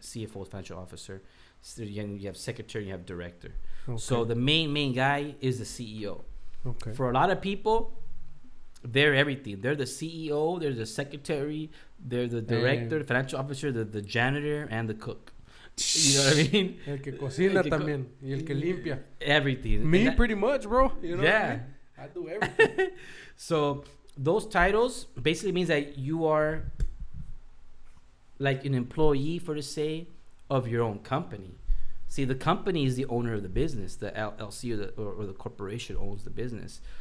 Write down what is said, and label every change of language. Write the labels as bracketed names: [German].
[English] CFO is financial officer. So you have secretary. You have director. Okay. So the main guy is the CEO. Okay. For a lot of people, they're everything. They're the CEO. They're the secretary. They're the director, the financial officer, the janitor, and the cook. You know what I mean? [Spanish] El que cocina también y el que limpia. [English] Everything. Me pretty much, bro. You know yeah. What I mean? I do everything. So those titles basically means that you are like an employee, for to say, of your own company. See, the company is the owner of the business. The LLC or the corporation owns the business.